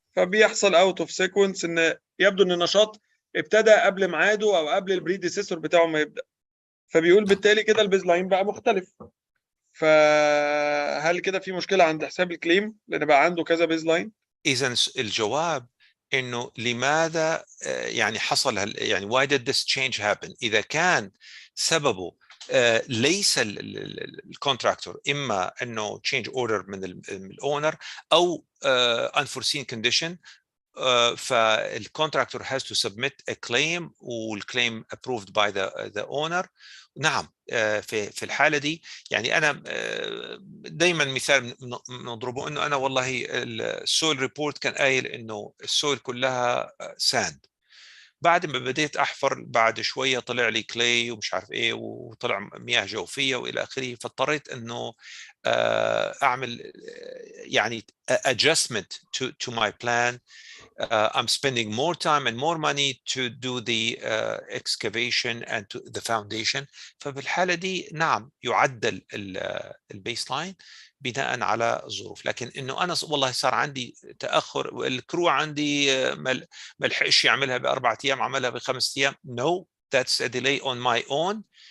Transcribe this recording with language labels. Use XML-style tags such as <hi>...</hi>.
<ar>فبيحصل اوت اوف سيكونس، ان يبدو ان النشاط ابتدى قبل ميعاده او قبل البريديسيسور بتاعه ما يبدا. فبيقول بالتالي كده البيز لاين بقى مختلف. فهل كده في مشكله عند حساب الكليم لان بقى عنده كذا بيز لاين؟ اذا الجواب انه لماذا يعني حصل يعني</ar> <en>why did this change happen.</en> <ar>اذا كان سببه ليس الكونتراكتور، اما انه</ar> <en>change order</en> <ar>من الاونر</ar> <en>او unforeseen condition، فالcontractor has to submit a claim والclaim approved by the owner.</en> <ar>نعم في الحالة دي يعني أنا دايما مثال نضربه إنه أنا والله السويل ريبورت كان قايل إنه السويل كلها ساند، بعد ما بديت أحفر بعد شوية طلع لي كلي ومش عارف إيه وطلع مياه جوفية وإلى آخره، فاضطريت إنه أعمل يعني</ar> <en>adjustment to my plan. I'm spending more time and more money to do the excavation and to the foundation.</en> <ar>فبالحالة دي نعم يعدل البيس لاين بناء على الظروف. لكن انه انا والله صار عندي تاخر والكرو عندي ما لحقش يعملها ب4 ايام عملها ب5 ايام.</ar> <en>No, that's a delay on my own.</en>